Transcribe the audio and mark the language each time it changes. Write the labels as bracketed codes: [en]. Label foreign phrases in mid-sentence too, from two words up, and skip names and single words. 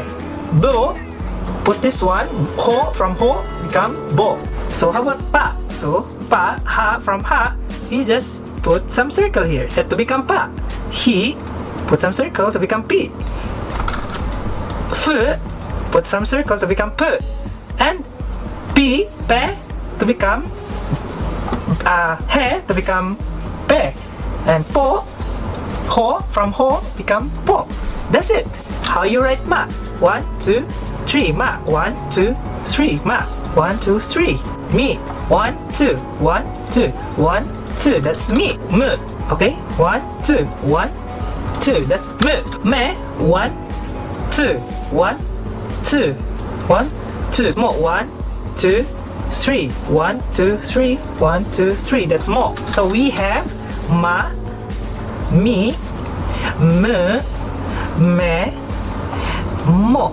[en] Bo, put this one, ho, from ho, become bo. So how about pa? So pa, ha, from ha, you just put some circle here to become pa. He, put some circle to become pi. Fu, put some circle to become pu. And pi, pe, to become he, to become pe. And po, ho, from ho, become po. That's it. How you write ma? 1, 2, 3. Ma. 1, 2, 3. Ma. 1, 2, 3. Me. 1, 2. 1, 2. 1, 2. That's me. Mu. Okay? 1, 2. 1, 2. That's mu. Me. 1, 2. 1, 2. 1, 2. Mo. 1, 2, 3. 1, 2, 3. 1, 2, 3. That's mo. So we have ma, mi, mu, me, mo.